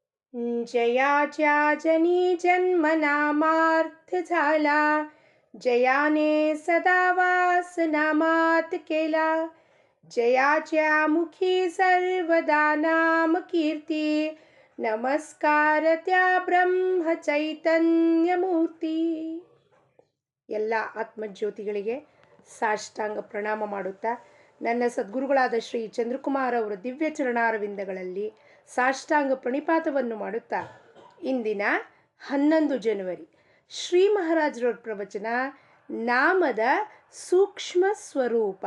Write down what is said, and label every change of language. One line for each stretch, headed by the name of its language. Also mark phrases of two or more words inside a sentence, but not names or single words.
Marathi: जयाच्या जनी जन्मनामार्थ झाला, जयाने सदा वास नामात केला. जयाच्या मुखी सर्वदा नाम कीर्ती, नमस्कार त्या ಬ್ರಹ್ಮ ಚೈತನ್ಯ ಮೂರ್ತಿ.
Kannada: ಎಲ್ಲ ಆತ್ಮಜ್ಯೋತಿಗಳಿಗೆ ಸಾಷ್ಟಾಂಗ ಪ್ರಣಾಮ ಮಾಡುತ್ತಾ, ನನ್ನ ಸದ್ಗುರುಗಳಾದ ಶ್ರೀ ಚಂದ್ರಕುಮಾರ್ ಅವರ ದಿವ್ಯ ಚರಣಾರವಿಂದಗಳಲ್ಲಿ ಸಾಷ್ಟಾಂಗ ಪ್ರಣಿಪಾತವನ್ನು ಮಾಡುತ್ತಾ, ಇಂದಿನ 11 ಜನವರಿ ಶ್ರೀ ಮಹಾರಾಜರವ್ರ ಪ್ರವಚನ ನಾಮದ ಸೂಕ್ಷ್ಮ ಸ್ವರೂಪ.